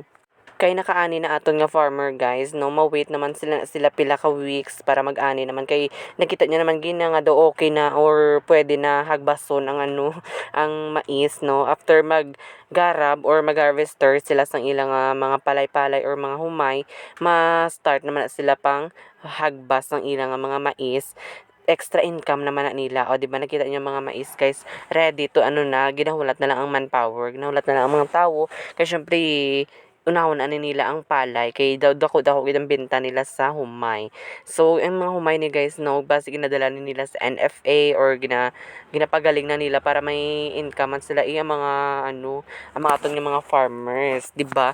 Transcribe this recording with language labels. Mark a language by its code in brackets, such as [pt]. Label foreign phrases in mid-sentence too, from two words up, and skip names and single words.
[hil] Kay nakaani na aton nga farmer guys no ma-wait naman sila pila ka weeks para mag-ani naman kay nakita niya naman gina nga do okay na or pwede na hagbason ang ano ang mais no after mag-garab or mag-harvester sila sang ilang mga palay-palay or mga humay ma-start naman na sila pang hagbas ng ilang mga mais [en] extra income [hil] naman na nila. O, [tl] di ba [hil] nakita niyo mga mais guys, [en] ready to [hil] ano na, ginahulat na lang ang manpower, ginahulat na lang ang mga tao. Kasi syempre, unahon ani nila ang palay kay dako gid ang benta nila sa humay. So ang mga humay ni guys no base ginadala ni nila sa NFA or ginapagaling na nila para may income man sila ang mga ano ang mga atong mga farmers, di ba?